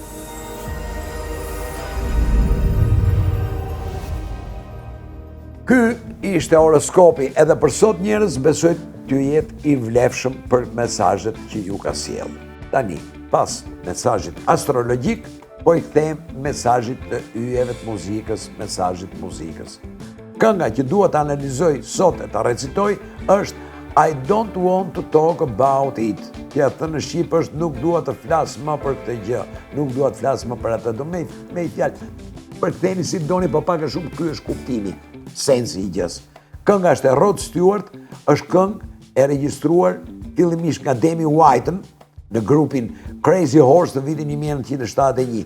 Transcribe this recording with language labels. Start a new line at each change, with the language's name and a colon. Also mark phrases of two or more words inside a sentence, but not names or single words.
Albanian: Ky ishte horoskopi edhe për sot njerëz, besoj t'ju jetë i vlefshëm për mesazhet që ju ka sjellë. Tani, pas mesazhit astrologjik, po i them mesazhit të yjeve të muzikës, mesazhit muzikës. Kënga që dua të analizoj sot e të recitoj është I don't want to talk about it. Që thënë në shqip është nuk dua të flas më për këtë gjë, nuk dua të flas më për atë, do me i fjalë. Përktheni si doni, po pak a shumë ky është kuptimi, sensi i gjës. Kënga është e Rod Stewart, është këngë e regjistruar fillimisht nga Demi Whiten në grupin Crazy Horse në vitin 1971.